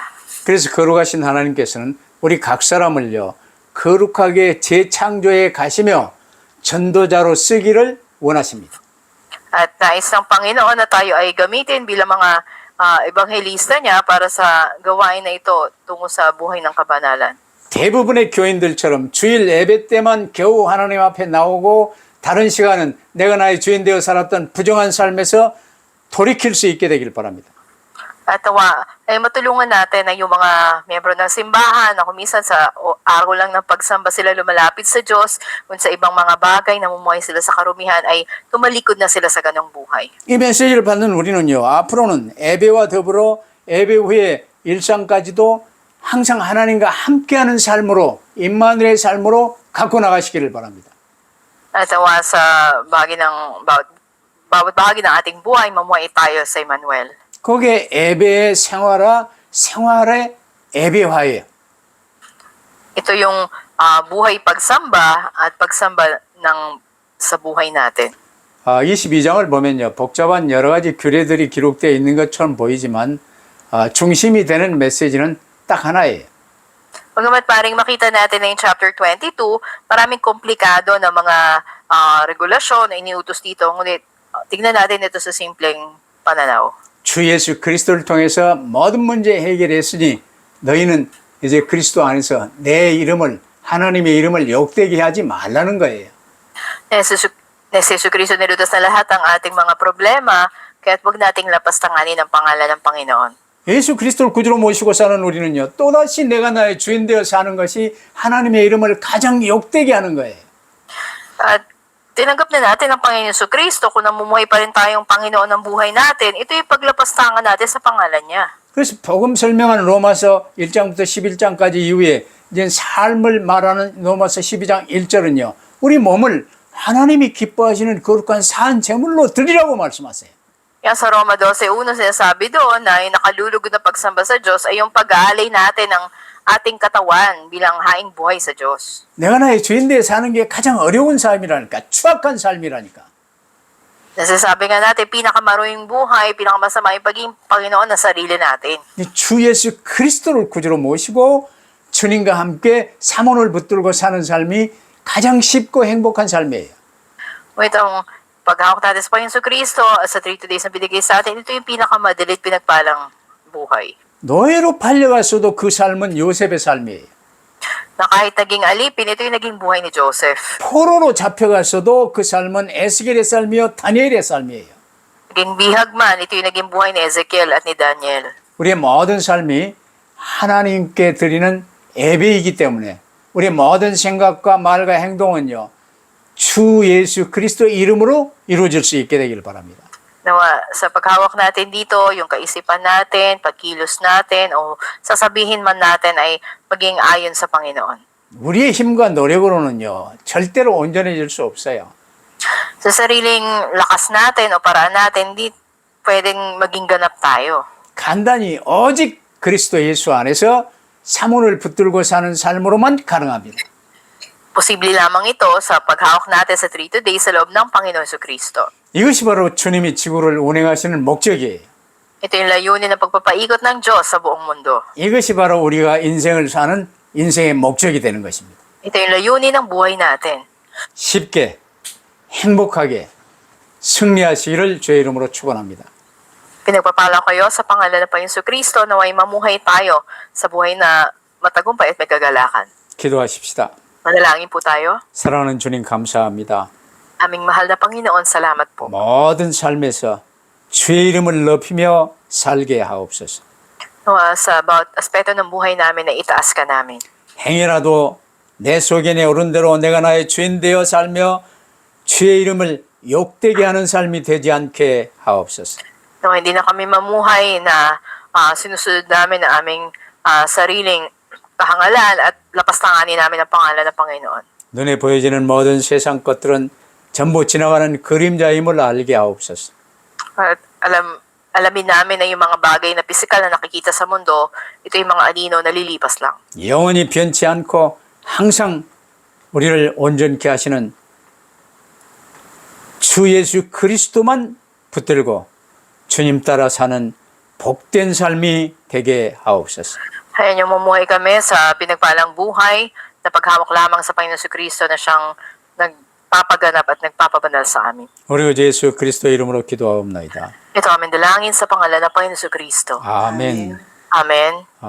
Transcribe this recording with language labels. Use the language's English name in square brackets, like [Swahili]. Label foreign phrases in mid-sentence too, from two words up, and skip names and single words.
[Korean] 그래서 거룩하신 하나님께서는 우리 각 사람을요. 거룩하게 재창조해 가시며 전도자로 쓰기를 원하십니다. [Filipino] At nais ng Panginoon na tayo ay gamitin bilang mga ebanghelista niya para sa gawain na ito tungo sa buhay ng kabanalan. [Korean] 대부분의 교인들처럼 주일 예배 때만 겨우 하나님 앞에 나오고 다른 시간은 내가 나의 주인 되어 살았던 부정한 삶에서 돌이킬 수 있게 되길 바랍니다. [Filipino] At ay matulungan natin na yung mga miyembro ng simbahan na kumisan sa araw lang ng pagsamba sila lumalapit sa Diyos, kung sa ibang mga bagay namumuhay sila sa karumihan ay tumalikod na sila sa ganong buhay. [Korean] 이 메시지를 받는 우리는요. 앞으로는 예배와 더불어 예배 후에 일상까지도 항상 하나님과 함께하는 삶으로 임마누엘의 삶으로 갖고 나가시기를 바랍니다. [Filipino] At sa bawat bahagi ng ating buhay, mamuhay tayo sa Emmanuel. [Korean] 그게 예배의 생활의 예배화예요. [Filipino] Ito yung buhay pagsamba at pagsamba sa buhay natin. [Korean] 22장을 보면요. 복잡한 여러 가지 규례들이 기록되어 있는 것처럼 보이지만 중심이 되는 메시지는 딱 하나예요. [Filipino] Pagamat paring makita natin na yung chapter 22, maraming komplikado na mga regulasyon na iniutos dito. Ngunit tignan natin ito sa simpleng pananaw. [Korean] 주 예수 그리스도를 통해서 모든 문제 해결했으니 너희는 이제 그리스도 안에서 내 이름을 하나님의 이름을 욕되게 하지 말라는 거예요. [Filipino] Na Yesu Cristo nilutas na lahat ang ating mga problema, kaya't huwag nating lapastanganin ang pangalan ng Panginoon. [Korean] 예수 그리스도를 구주로 모시고 사는 우리는요, 또다시 내가 나의 주인 되어 사는 것이 하나님의 이름을 가장 욕되게 하는 거예요. [Filipino] At tinanggap na natin ang Panginoon Kristo, kung namumuhay pa rin tayong Panginoon ng buhay natin, ito yung paglapastangan natin sa pangalan niya. [Korean] 그래서 복음 설명하는 로마서 1장부터 11장까지 이후에 이제 삶을 말하는 로마서 12장 1절은요, 우리 몸을 하나님이 기뻐하시는 거룩한 산 제물로 드리라고 말씀하세요. [Filipino] Kaya sa Roma 12:1 sinasabi doon na yung nakalulugod na pagsamba sa Diyos ay yung pag-aalay natin ng ating katawan bilang haing buhay sa Diyos. [Korean] 내가 나의 주인 되어 사는 게 가장 어려운 삶이라니까, 추악한 삶이라니까. [Filipino] Nasasabi nga natin, pinakamaruing buhay, pinakamasama yung pagiging Panginoon na sarili natin. [Korean] 이 주 예수 그리스도를 구주로 모시고 주님과 함께 사mon을 붙들고 사는 삶이 가장 쉽고 행복한 삶이에요. [Filipino] Itong paghawak natin sa Panginoon Kristo sa 3 days na binigay sa atin, ito yung pinakamadalit pinagpalang buhay. [Korean] 노예로 팔려갔어도 그 삶은 요셉의 삶이에요. [Filipino] Na kahit naging alipin, ito yung naging buhay ni Joseph. [Korean] 포로로 잡혀갔어도 그 삶은 에스겔의 삶이요 다니엘의 삶이에요. [Filipino] Naging bihag man, ito yung naging buhay ni Ezekiel at ni Daniel. [Korean] 우리의 모든 삶이 하나님께 드리는 예배이기 때문에 우리의 모든 생각과 말과 행동은요, 주 예수 그리스도의 이름으로 이루어질 수 있게 되길 바랍니다. [Filipino] Nawa, sa paghawak natin dito, yung kaisipan natin, pagkilos natin, o sasabihin man natin ay maging ayon sa Panginoon. [Korean] 우리의 힘과 노력으로는요, 절대로 온전해질 수 없어요. [Filipino] Sa sariling lakas natin o paraan natin, di pwedeng maging ganap tayo. [Korean] 간단히 오직 그리스도 예수 안에서 사mon을 붙들고 사는 삶으로만 가능합니다. [Filipino] Posible lamang ito sa paghawak natin sa 3 days sa loob ng Panginoon Kristo. [Korean] 이것이 바로 주님이 지구를 운행하시는 목적이에요. [Filipino] Ito yung layunin ng pagpapaikot ng Diyos sa buong mundo. [Korean] 이것이 바로 우리가 인생을 사는 인생의 목적이 되는 것입니다. [Filipino] Ito yung layunin ng buhay natin. [Korean] 쉽게 행복하게 승리하시기를 주의 이름으로 축원합니다. [Filipino] Pinagpapala kayo sa pangalan ng Panginoon Kristo na may mamuhay tayo sa buhay na matagumpay at may kagalakan. [Korean] 기도하십시다. [Filipino] Manalangin po tayo. [Korean] 사랑하는 주님 감사합니다. [Filipino] Aming mahal na Panginoon, salamat po. [Korean] 모든 삶에서 주의 이름을 높이며 살게 하옵소서. [Filipino] Sa bawat aspeto ng buhay namin na itaas ka namin. [Korean] 행여라도 내 속에 내 오른 대로 내가 나의 주인 되어 살며 주의 이름을 욕되게 하는 삶이 되지 않게 하옵소서. [Filipino] Hindi na kami mamuhay na sinusunod namin ang aming sariling kahangalan at lapastanganin namin ang pangalan ng Panginoon. [Korean] 눈에 보여지는 모든 세상 것들은 전부 지나가는 그림자임을 알게 하옵소서. [Filipino] At alamin namin na yung mga bagay na pisikal na nakikita sa mundo, ito yung mga anino na lilipas lang. [Korean] 영원히 변치 않고 항상 우리를 온전케 하시는 주 예수 그리스도만 붙들고 주님 따라 사는 복된 삶이 되게 하옵소서. [Filipino] Hayaan niyo mamuhay kami sa pinagpalang buhay na paghawak lamang sa Panginoon Kristo na siyang nagpapaganap at nagpapabanal sa amin. [Korean] 우리 주 예수 그리스도 이름으로 기도하옵나이다. [Filipino] Ito aming dalangin sa pangalan ng Panginoon Kristo. [Korean] 아멘. [Filipino] Amen.